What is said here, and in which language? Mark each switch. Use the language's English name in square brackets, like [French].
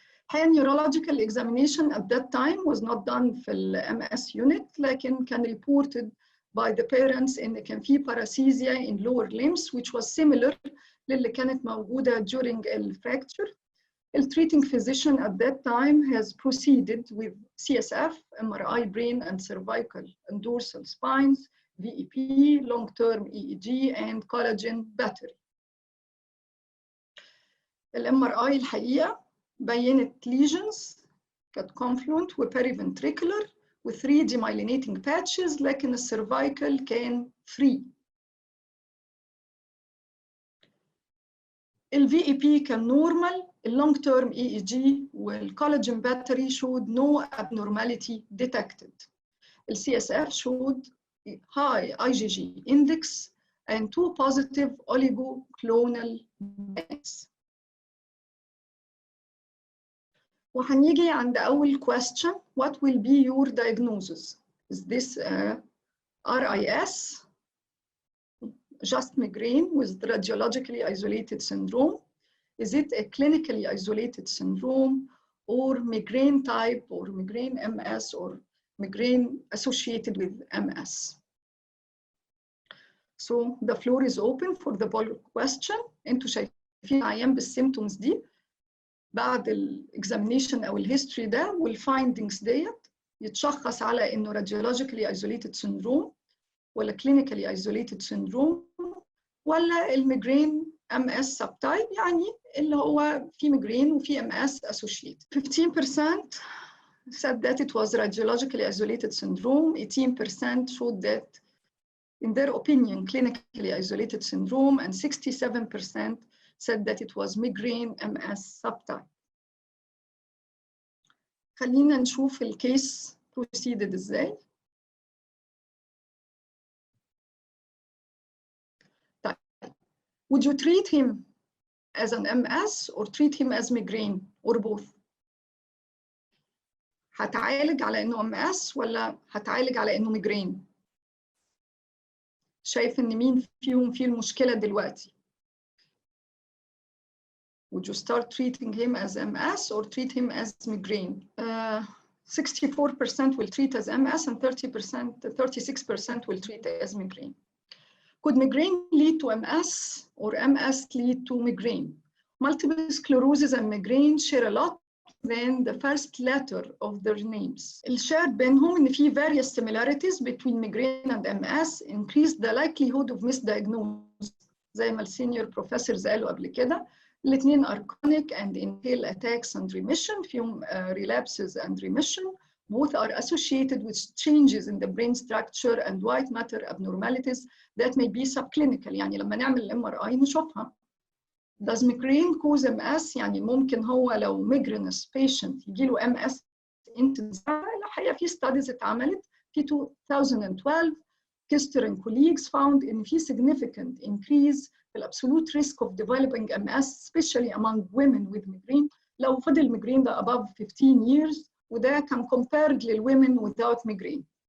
[English] High neurological examination at that time was not done في MS unit, لكن كان reported by the parents [Arabic] إن كان في [English] paresthesia in lower limbs which was similar [Arabic] للي كانت موجودة [English] during the fracture. The treating physician at that time has proceeded with CSF, MRI brain and cervical and dorsal spines, VEP, long-term EEG, and collagen battery. [Arabic] الMRI الحقيقة بينت lesions كانت confluent و periventricular و 3 [English] demyelinating patches، [Arabic] لكن الcervical كان free. [English] VEP كان normal، long-term EEG والcollagen battery showed no abnormality detected. CSF showed high IgG index and 2 positive oligoclonal bands. [Arabic] وهنيجي عند أول question. [English] What will be your diagnosis? Is this RIS, just migraine with radiologically isolated syndrome? Is it a clinically isolated syndrome or migraine type or migraine MS or migraine associated with MS? So the floor is open for the poll question. [Arabic] انتوا شايفين عيان بالsymptoms دي بعد الاكزامينيشن او الهيستوري ده والفايندنجز ديت يتشخص على انه [English] radiologically isolated syndrome [Arabic] ولا [English] clinically isolated syndrome [Arabic] ولا الميجرين MS subtype. يعني اللي هو في ميجرين وفي MS associated. [English] 15% said that it was radiologically isolated syndrome. 18% showed that in their opinion clinically isolated syndrome, and 67% said that it was migraine MS subtype. [Arabic] خلينا نشوف الكيس proceeded ازاي. طيب. [English] Would you treat him as an MS or treat him as migraine or both؟ [Arabic] هتعالج على انه MS ولا هتعالج على انه ميجرين؟ [English] شايف ان مين فيهم فيه المشكلة دلوقتي؟ Would you start treating him as MS or treat him as migraine? 64% will treat as MS and 36% will treat as migraine. Could migraine lead to MS or MS lead to migraine? Multiple sclerosis and migraine share a lot than the first letter of their names. [Arabic] الشار بينهم إن في [English] various similarities between migraine and MS increase the likelihood of misdiagnosis. [Arabic] زي ما السينيور بروفيسورز قالوا قبل كده. [English] الاثنين are chronic and entail attacks and remission. فيهم relapses and remission. Both are associated with changes in the brain structure and white matter abnormalities that may be subclinical. [Arabic] يعني لما نعمل MRI نشوفها. [English] Does migraine cause MS؟ يعني ممكن هو لو migrainous patient [Arabic] يجيله MS الحقيقة في [English] studies اتعملت في 2012 Kister and colleagues found إن في significant increase في absolute risk of developing MS especially among women with migraine لو فضل migraine ده above 15 years وده كان compared للwomen without migraine.